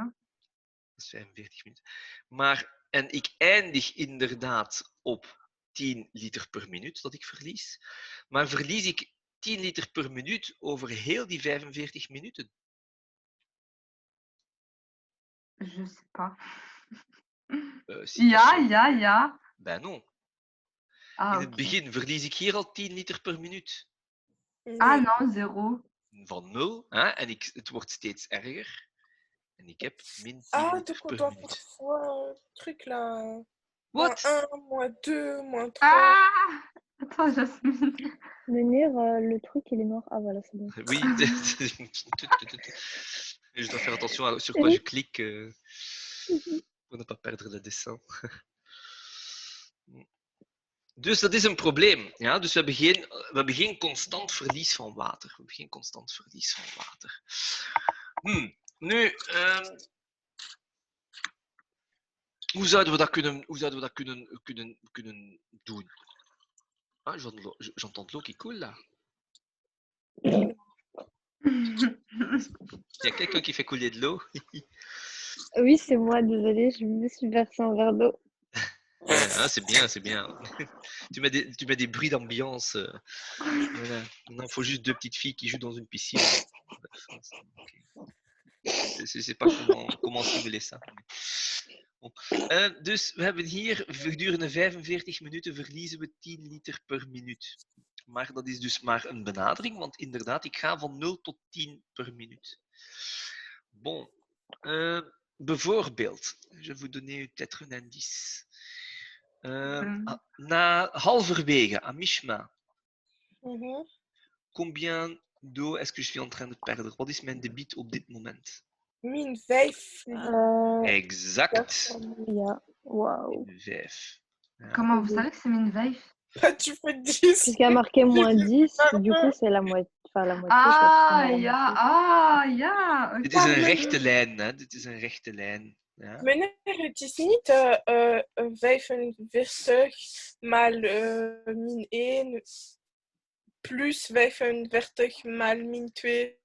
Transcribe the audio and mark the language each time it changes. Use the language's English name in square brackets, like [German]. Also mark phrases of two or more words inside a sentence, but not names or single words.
[Dutch] Dat is 45 minuten. En ik eindig inderdaad op 10 liter per minuut dat ik verlies. Maar verlies ik 10 liter per minuut over heel die 45 minuten? [French] Je sais pas. Si, [Dutch] Ja. [French] Ben non. Ah, [Dutch] In het begin verlies ik hier al 10 liter per minuut. Ah Nee. [French] non, 0. [Dutch] van 0. Hè? En het wordt steeds erger. En ik heb min 10 Ah, liter [French] donc on [Dutch] per [French] doit faire [Dutch] minuut. [French] fois truc là. [Dutch] Wat? -1, -2, -3. [French] Ah! Attends, Jasmine. Menhir, le truc, il est mort. Ah, voilà, c'est bon. Oui. Je dois faire attention sur quoi je clique pour ne pas perdre le dessin. [Dutch] Dus dat is een probleem. Ja? Dus we hebben geen constant verlies van water. We hebben geen constant verlies van water. Nu, hoe zouden we dat kunnen doen? [French] Ah, j'entends de l'eau qui coule là. Il y a quelqu'un qui fait couler de l'eau. Oui, c'est moi, désolée, je me suis versé un verre d'eau. Ah, c'est bien, c'est bien. Tu mets des bruits d'ambiance. Voilà. Maintenant, il faut juste 2 petites filles qui jouent dans une piscine. Je sais pas comment simuler ça. Bon. [Dutch] Dus we hebben hier gedurende 45 minuten verliezen we 10 liter per minuut. Maar dat is dus maar een benadering, want inderdaad, ik ga van 0 tot 10 per minuut. [French] Bon. Bijvoorbeeld, je vais vous donner peut-être un indice. [Dutch] Na halverwege, [French] à mi-chemin, combien d'eau est-ce que je suis en train de perdre? [Dutch] Wat is mijn debiet op dit moment? -5 liter. Exact. Ja, waouh. Min 5. Ja. [French] Comment vous savez que c'est min 5? Tu fais 10. Puisqu'il y a marqué -10, du coup, c'est la moitié. Enfin, la moitié. [Dutch] Ah, ja, ah, ja. Dit is een rechte lijn, hè? Dit is een rechte lijn. Ja. Meneer, het is niet 45 maal -1 plus 45 maal -2.